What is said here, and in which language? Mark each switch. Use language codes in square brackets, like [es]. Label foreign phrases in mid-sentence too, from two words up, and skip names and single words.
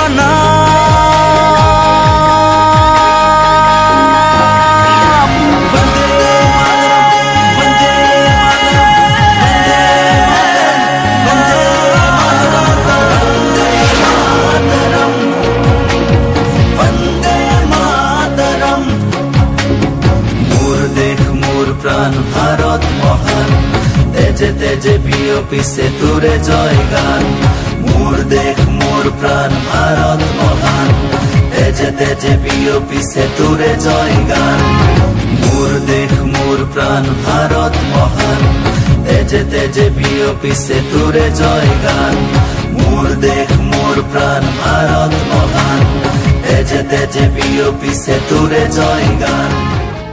[as] প্ৰণাম [sa] বন্দে মাতৰম [as] মোর দেশ মোর প্রাণ ভারত মহান তেজে তেজে বিয়পি সেতুরে জয় গান মোর দেশ মোর প্রাণ ভারত মহান তেজে তেজে বিয়পি সেতুরে জয় গান মোর দেশ মোর প্রাণ ভারত মহান তেজে তেজে বিয়পি সেতুরে জয় গান মোর দেশ মোর প্রাণ ভারত মহান তেজে তেজে বিয়পি সেতুরে জয় গান।